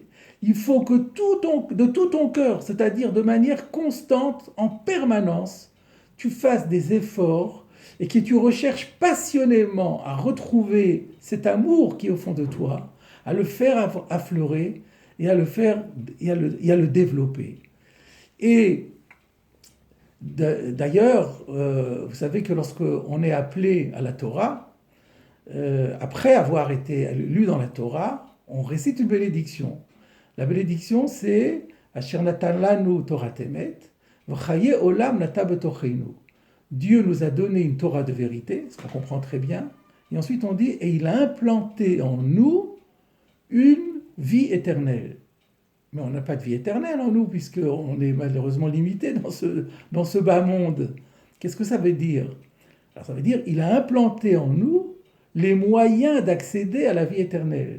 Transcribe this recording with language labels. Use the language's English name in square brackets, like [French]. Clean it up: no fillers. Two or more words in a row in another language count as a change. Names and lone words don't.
[French] Il faut que de tout ton cœur, c'est-à-dire de manière constante, en permanence, tu fasses des efforts et que tu recherches passionnément à retrouver cet amour qui est au fond de toi, à le faire affleurer et à le développer. Et D'ailleurs, vous savez que lorsqu'on est appelé à la Torah, après avoir été lu dans la Torah, on récite une bénédiction. La bénédiction, c'est [Hebrew] אשר נתן לנו תורת אמת, וחיי עולם נטע בתוכנו. [French] Dieu nous a donné une Torah de vérité, ce qu'on comprend très bien. Et ensuite on dit, et il a implanté en nous une vie éternelle. Mais on n'a pas de vie éternelle en nous, puisqu'on est malheureusement limité dans ce bas monde. Qu'est-ce que ça veut dire? Alors ça veut dire, il a implanté en nous les moyens d'accéder à la vie éternelle.